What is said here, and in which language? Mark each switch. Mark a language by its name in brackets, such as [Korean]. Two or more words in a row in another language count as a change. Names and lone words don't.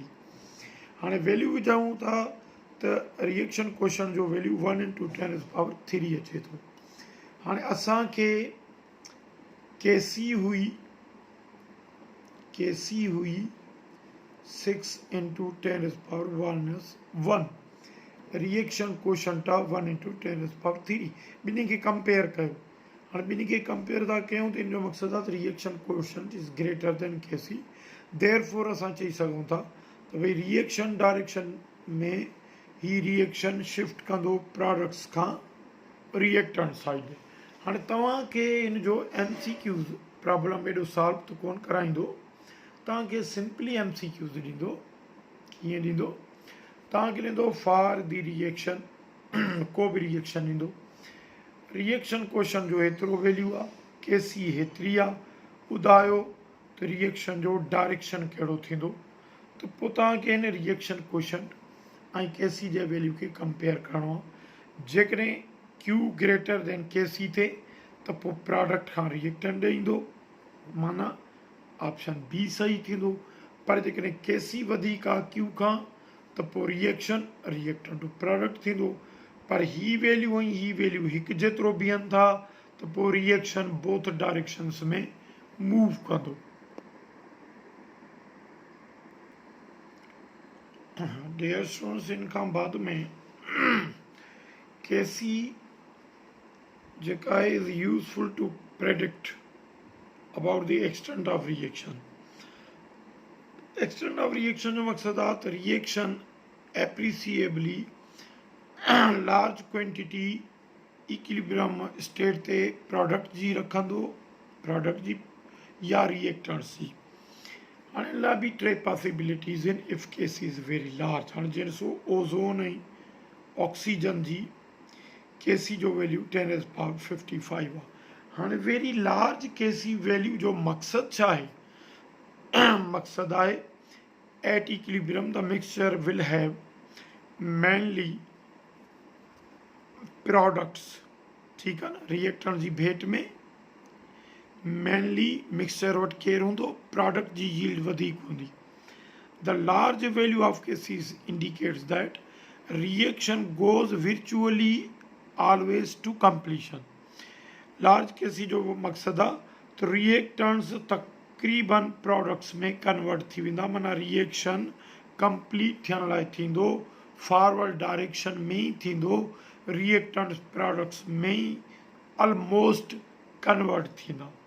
[Sindhi] हाणे वैल्यू विझूं था त [English] reaction quotient [Sindhi] जो वैल्यू 1 × 10⁻³ अचे थो। हाणे असांखे Kc हुई 6 × 10⁻⁻1 [English] reaction quotient [Sindhi] आहे 1 × 10⁻³ ॿिन्ही खे कंपेयर कयो। हाणे ॿिन्ही खे कंपेयर था कयूं त इन जो मक़सदु आहे त [English] reaction quotient is greater than Kc. [Sindhi] देयरफॉर असां चई सघूं था त भई [English] reaction direction [Sindhi] में ही रिएक्शन शिफ्ट कंदो प्रोडक्ट्स खां [English] reactant side. [Sindhi] हाणे तव्हांखे हिन जो [English] MCQs problem [Sindhi] एॾो सॉल्व त कोन कराईंदो, तव्हांखे [English] simply MCQs [Sindhi] ॾींदो। कीअं ॾींदो? तव्हांखे ॾींदो [English] for the reaction [Sindhi] को बि रिएक्शन ॾींदो, [English] reaction quotient [Sindhi] जो हेतिरो वैल्यू आहे, Kc हेतिरी आहे, ॿुधायो त रिएक्शन जो डायरेक्शन कहिड़ो थींदो। त पोइ तव्हांखे हिन [English] reaction quotient [Sindhi] ऐं Kc जे वैल्यू खे कंपेयर करिणो आहे। जेकॾहिं [English] Q greater than Kc [Sindhi] थिए त पोइ प्रोडक्ट खां रिएक्टेंट ॾे ईंदो, माना [English] option B [Sindhi] सही थींदो। पर जेकॾहिं Kc वधीक आहे Q खां त पोइ [English] reaction reactant to product [Sindhi] थींदो। पर ही वैल्यू ऐं ही वैल्यू हिकु जेतिरो बीहनि था त पोइ [English] reaction both directions [Sindhi] में मूव कंदो। [English] dear students, [Sindhi] इन खां बाद में [English] Kc [Sindhi] जेका आहे [English] is useful to predict about the extent of reaction. extent of reaction [Sindhi] जो मक़सदु आहे त [English] reaction appreciably large quantity equilibrium state [Sindhi] ते प्रोडक्ट जी रखंदो, प्रोडक्ट जी या रिएक्टेंट्स जी। हाणे इन लाइ बि टे पॉसिबिलिटीज़ आहिनि [English] if Kc is very large. [Sindhi] हाणे जीअं ॾिसो ओज़ोन ऐं ऑक्सीजन जी Kc जो वैल्यू 10⁻55 आहे। हाणे [English] very large Kc value [Sindhi] जो मक़सदु छा आहे? मक़सदु आहे [English] at equilibrium the mixture will have mainly products. [Sindhi] ठीकु आहे न, रिएक्टेंट जी भेट में [English] mainly mixture [Sindhi] वटि केरु हूंदो, प्रोडक्ट जी यील्ड वधीक हूंदी। [English] the large value of Kc indicates that reaction goes virtually always to completion. large Kc [Sindhi] जो मक़सदु आहे त रिएक्टेंट्स तक़रीबन प्रोडक्ट्स में कन्वर्ट थी वेंदा, माना रिएक्शन कंप्लीट थियण लाइ थींदो, [English] forward direction [Sindhi] में ई थींदो, रिएक्टेंट्स प्रोडक्ट्स में ई [English] almost convert [Sindhi] थींदा।